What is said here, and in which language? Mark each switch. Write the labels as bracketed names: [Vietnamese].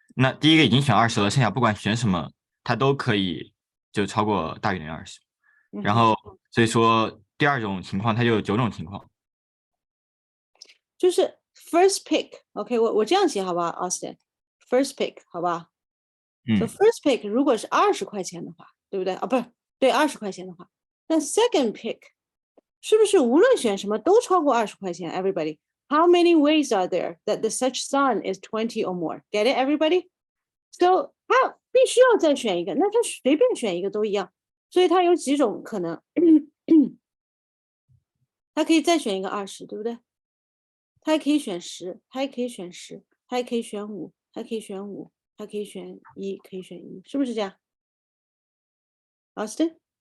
[Chinese] 那第一个已经选20了，剩下不管选什么，它都可以就超过大于等于20。然后所以说第二种情况它就有9种情况。就是 first pick，OK，我这样写好不好 ，Austin？First pick，好吧？So first pick 如果是20块钱的话，对不对？啊，不是，对，20块钱的话，那 second pick 是不是无论选什么都超过20块钱 ？ [English] Everybody, how many ways are there that the such sum is 20 or more? Get it, everybody? [Chinese] So 他必须要再选一个，那他随便选一个都一样，所以他有几种可能。它可以再选一个20，对不对？它还可以选10，它还可以选10，它还可以选5，还可以选5，还可以选1，可以选1，是不是这样 ？Austin？